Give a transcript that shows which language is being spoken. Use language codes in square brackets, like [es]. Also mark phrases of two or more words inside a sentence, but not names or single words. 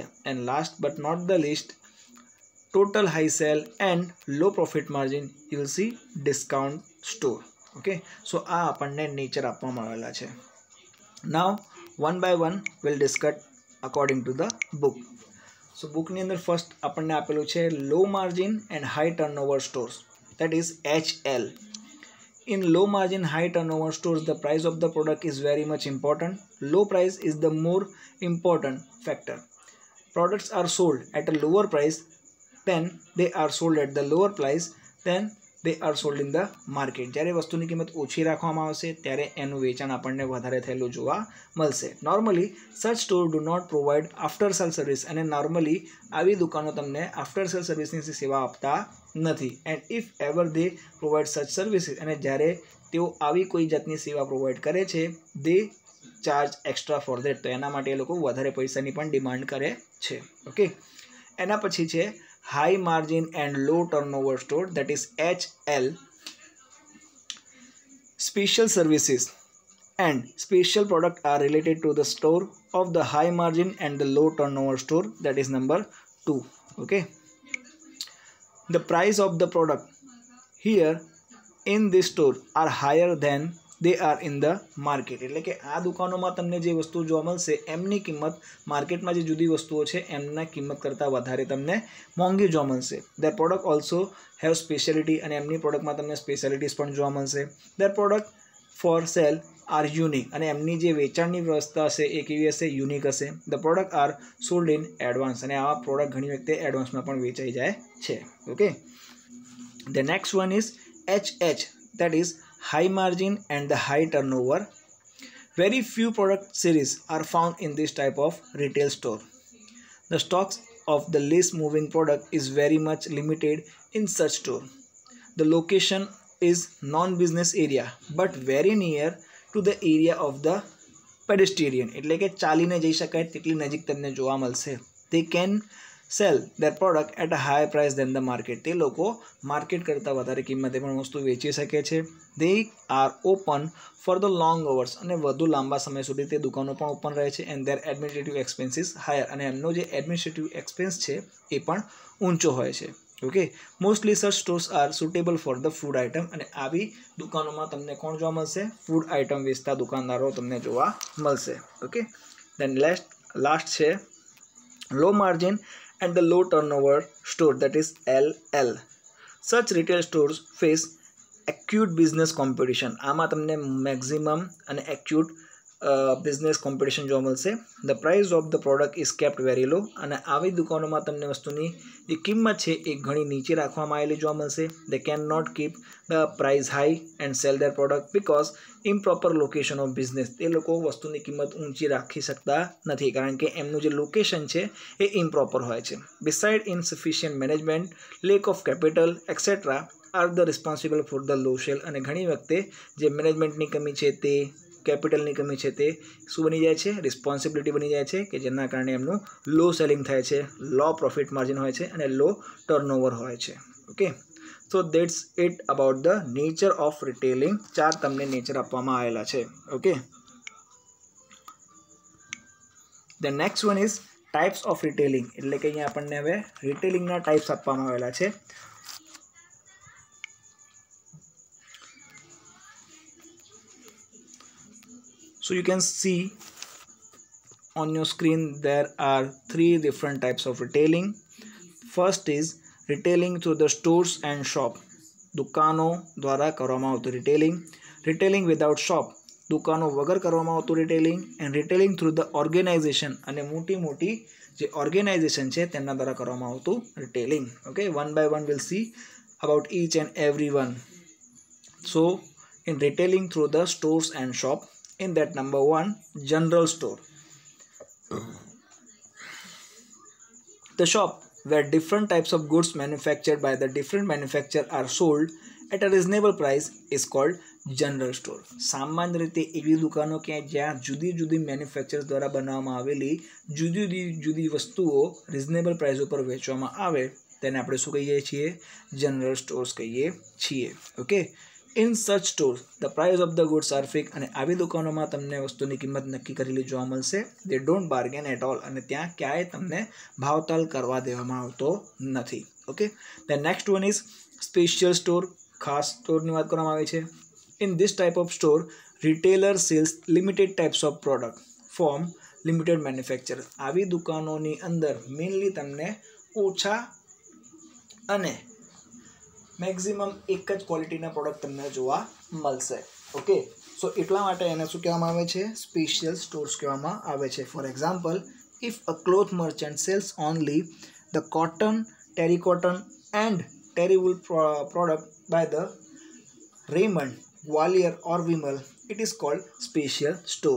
[en] And last but not the list, total high sale and low profit margin you will see discount store. Okay, so [gu] આ આપણને નેચર આપવામાં આવેલા છે. [en] Now one by one will discuss according to the book. સો [gu] બુકની અંદર [en] ફર્સ્ટ [gu] આપણને આપેલું છે [en] low margin and high turnover stores, that is HL. In low margin high turnover stores, the price of the product is very much important. Low price is the more important factor. Products are sold at a lower price, then they are sold at the lower price, then they are sold in the market. [gu] જ્યારે વસ્તુની કિંમત ઓછી રાખવામાં આવશે ત્યારે એનું વેચાણ આપણને વધારે થયેલું જોવા મળશે. [en] નોર્મલી such store do not provide after sale service, [gu] અને નોર્મલી આવી દુકાનો તમને [en] after sale serviceની [gu] સેવા આપતા નથી. [en] And if ever they provide such services, [gu] અને જ્યારે તેઓ આવી કોઈ જાતની સેવા પ્રોવાઈડ કરે છે, [en] they charge extra for that, [gu] તો એના માટે એ લોકો વધારે પૈસાની પણ ડિમાન્ડ કરે છે. [en] ઓકે, [gu] એના પછી છે [en] high margin and low turnover store, that is HL. Special services and special product are related to the store of the high margin and the low turnover store, that is number 2. Okay, the price of the product here in this store are higher than they are in the market. [gu] એટલે કે આ દુકાનોમાં તમને જે વસ્તુ જોવા મળશે એમની કિંમત માર્કેટમાં જે જુદી વસ્તુઓ છે એમના કિંમત કરતાં વધારે તમને મોંઘી જોવા મળશે. [en] their product also have speciality, [gu] અને એમની પ્રોડક્ટમાં તમને સ્પેશિયાલિટીઝ પણ જોવા મળશે. [en] their product for sale are unique, [gu] અને એમની જે વેચાણની વ્યવસ્થા હશે એ કેવી હશે? યુનિક હશે. [en] the product are sold in advance, [gu] અને આવા પ્રોડક્ટ ઘણી વખતે એડવાન્સમાં પણ વેચાઈ જાય છે. ઓકે, [en] the next one is HH, that is high margin and the high turnover. Very few product series are found in this type of retail store. The stocks of the least moving product is very much limited in such store. The location is non-business area but very near to the area of the pedestrian, [gu] એટલે કે ચાલીને જઈ શકાય તેટલી નજીક તમને જોવા મળશે. [en] They can sell their product at a higher price than the market. [gu] તે લોકો માર્કેટ કરતાં વધારે કિંમતે પણ વસ્તુ વેચી શકે છે. [en] They are open for the long hours, [gu] અને વધુ લાંબા સમય સુધી તે દુકાનો પણ ઓપન રહે છે. [en] and their administrative expenses higher, [gu] અને એમનો જે એડમિનિસ્ટ્રેટિવ એક્સપેન્સ છે એ પણ ઊંચો હોય છે. [en] Okay, mostly such stores are suitable for the food item, [gu] અને આવી દુકાનોમાં તમને કોણ જોવા મળશે? [en] food item [gu] વેચતા દુકાનદારો તમને જોવા મળશે. [en] Okay, then last છે low margin and the low turnover store, that is LL. Such retail stores face acute business competition. [gu] આમાં તમને maximum અને [en] acute business competition [gu] જોવા મળશે. [en] The price of the product is kept very low, [gu] અને આવી દુકાનોમાં તમને વસ્તુની જે કિંમત છે એ ઘણી નીચે રાખવામાં આવેલી જોવા મળશે. [en] They cannot keep the price high and sell their product because improper location of business. [gu] એ લોકો વસ્તુની કિંમત ઊંચી રાખી શકતા નથી કારણ કે એમનું જે લોકેશન છે એ ઇમ્પ્રોપર હોય છે. [en] Beside insufficient management, lack of capital, etc. are the responsible for the low sale. [gu] અને ઘણી વખતે જે મેનેજમેન્ટની કમી છે તે, કેપિટલની કમી છે તે શું બની જાય છે? રિસ્પોન્સિબિલિટી બની જાય છે, કે જેના કારણે એમનું [en] low selling [gu] થાય છે, [en] low profit margin [gu] હોય છે અને [en] low turnover [gu] હોય છે. [en] Okay, so that's it about the nature of retailing. [gu] 4 તમને નેચર આપવામાં આવેલા છે. [en] Okay, the next one is types of retailing [gu] એટલે કે અહીંયા આપણને હવે રિટેલિંગના ટાઈપ્સ આપવામાં આવેલા છે. [en] So you can see on your screen there are 3 different types of retailing. First is retailing through the stores and shop. [gu] દુકાનો દ્વારા કરવામાં આવતું રિટેલિંગ. [en] retailing without shop, [gu] દુકાનો વગર કરવામાં આવતું રિટેલિંગ. [en] And retailing through the organization, [gu] અને મોટી મોટી જે ઓર્ગેનાઇઝેશન છે તેમના દ્વારા કરવામાં આવતું રિટેલિંગ. [en] Okay, one by one will see about each and every one. So in retailing through the stores and shop, in that number 1, general store. The shop where different types of goods manufactured by the different manufacturer are sold at a reasonable price is called general store. [gu] સામાન્ય રીતે એવી દુકાનો કે જ્યાં જુદી જુદી મેન્યુફેક્ચરર્સ દ્વારા બનાવવામાં આવેલી જુદી જુદી વસ્તુઓ [en] reasonable price [gu] ઉપર વેચવામાં આવે તેને આપણે શું કહીએ છીએ? જનરલ સ્ટોર્સ કહીએ છીએ. ઓકે, [en] in such stores the price of the goods are fixed, [gu] અને આવી દુકાનોમાં તમને વસ્તુની કિંમત નક્કી કરેલી જોવા મળશે. [en] they don't bargain at all, [gu] અને ત્યાં ક્યાંય તમને ભાવતાલ કરવા દેવામાં આવતો નથી. ઓકે, [en] the next one is special store. [gu] ખાસ સ્ટોરની વાત કરવામાં આવે છે. [en] in this type of store retailer sells limited types of product from limited manufacturer. [gu] આવી દુકાનોની અંદર મેઇનલી તમને ઓછા અને મેક્સિમમ એક જ ક્વોલિટીના પ્રોડક્ટ તમને જોવા મળશે. [en] Okay, so [gu] એટલા માટે એને શું કહેવામાં આવે છે? સ્પેશિયલ સ્ટોર્સ કહેવામાં આવે છે. [en] For example, if a cloth merchant sells only the cotton, terry cotton and terry wool product by the Raymond, Gwalior or Vimal, it is called special store.